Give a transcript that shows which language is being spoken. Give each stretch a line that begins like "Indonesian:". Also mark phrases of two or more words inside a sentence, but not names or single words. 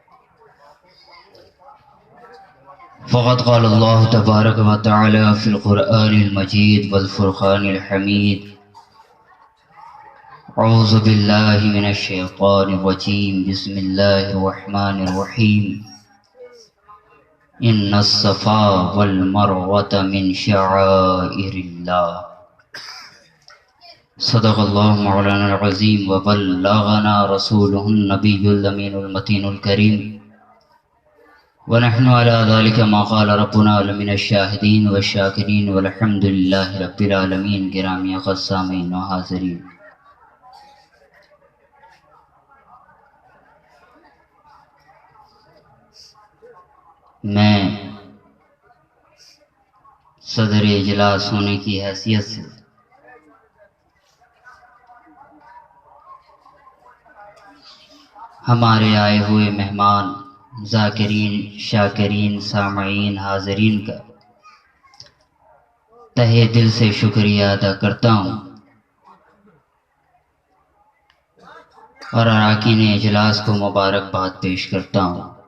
Arabic: فقد قال الله تبارك وتعالى في القرآن المجيد والفرقان الحميد أعوذ بالله من الشيطان الرجيم بسم الله الرحمن الرحيم إن الصفا والمروة من شعائر الله صدق الله مولانا العظيم وبلغنا رسوله النبي الأمين المتين الكريم ونحن على ذلك ما قال ربنا لمن الشاهدين وشاكرين والحمد لله رب العالمين.
Urdu: گرامی قسامین و حاضرین, میں صدر اجلاس ہونے کی حیثیت سے ہمارے آئے ہوئے مہمان ذاکرین شاکرین سامعین حاضرین کا تہہ دل سے شکریہ ادا کرتا ہوں اور اراکین اجلاس کو مبارکباد پیش کرتا ہوں.